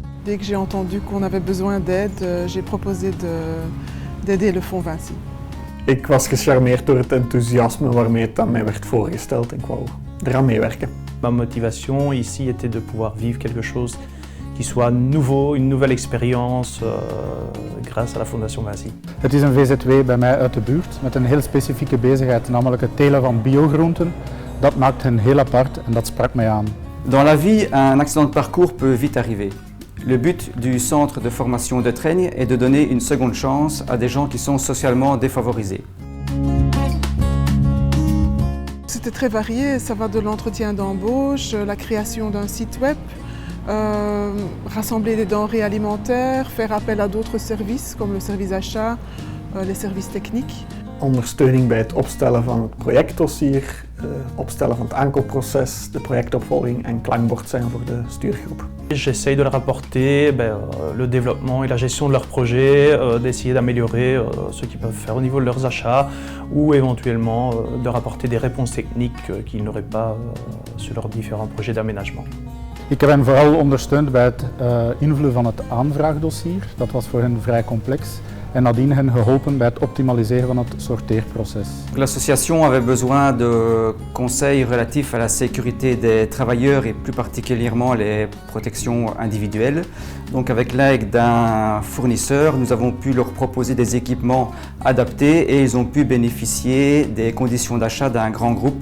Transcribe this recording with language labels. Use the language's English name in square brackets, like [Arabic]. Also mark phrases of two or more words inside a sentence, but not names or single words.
[French] dès que j'ai entendu qu'on avait besoin d'aide, j'ai proposé d'aider le Fonds Vinci. [Dutch] Ik was gecharmeerd door het enthousiasme waarmee het aan mij werd voorgesteld en ik wou eraan meewerken. [French] Ma motivation ici était de pouvoir vivre quelque chose qui soit nouveau, une nouvelle expérience grâce à la Fondation Vinci. [Dutch] Het is een VZW bij mij uit de buurt met een heel specifieke bezigheid, namelijk het telen van biogroenten. Dat maakt hen heel apart en dat sprak mij aan. [French] Dans la vie, un accident de parcours peut vite arriver. Le but du centre de formation de Trègne est de donner une seconde chance à des gens qui sont socialement défavorisés. C'était très varié, ça va de l'entretien d'embauche, la création d'un site web, rassembler des denrées alimentaires, faire appel à d'autres services comme le service achat, les services techniques. [Dutch] Ondersteuning bij het opstellen van het projectdossier, opstellen van het aankoopproces, de projectopvolging en klankbord zijn voor de stuurgroep. [French] J'essaye de leur apporter le développement et la gestion de leurs projets, d'essayer d'améliorer ce qu'ils peuvent faire au niveau de leurs achats ou éventuellement de leur apporter des réponses techniques qu'ils n'auraient pas sur leurs différents projets d'aménagement. [Dutch] Ik heb hen vooral ondersteund bij het invullen van het aanvraagdossier. Dat was voor hen vrij complex. En nadien hen geholpen bij het optimaliseren van het sorteerproces. [French] L'association avait besoin de conseils relatifs à la sécurité des travailleurs et plus particulièrement les protections individuelles. Donc avec l'aide d'un fournisseur, nous avons pu leur proposer des équipements adaptés et ils ont pu bénéficier des conditions d'achat d'un grand groupe.